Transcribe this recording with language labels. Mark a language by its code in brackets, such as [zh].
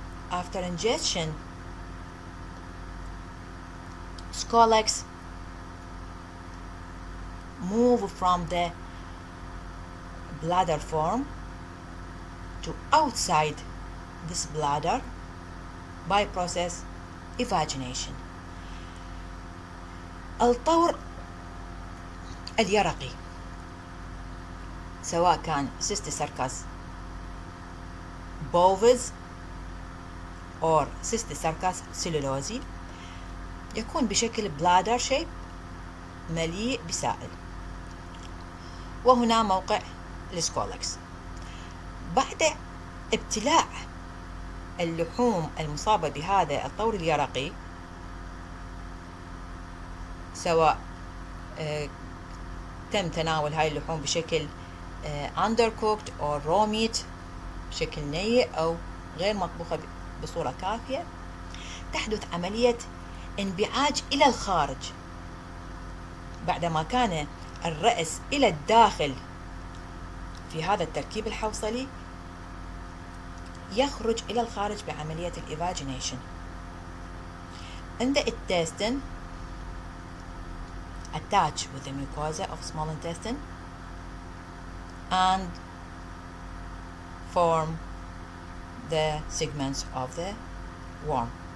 [en] After ingestion, scolex move from the bladder form to outside this bladder by process evagination. [ar] الطور اليرقي سواء كان cysticercus bovis or cysticercus cellulosi يكون بشكل [en] bladder shape [ar] مليء بسائل، وهنا موقع السكولكس. بعد ابتلاع اللحوم المصابة بهذا الطور اليرقي، سواء تم تناول هاي اللحوم بشكل undercooked أو [en] raw meat [ar] بشكل ني أو غير مطبوخة بصورة كافية، تحدث عملية انبعاج إلى الخارج. بعدما كان الرأس إلى الداخل في هذا التركيب الحوصلي، يخرج إلى الخارج بعملية الإيفاجينيشن. [en] In the intestine, attach with the mucosa of small intestine and form the segments of the worm.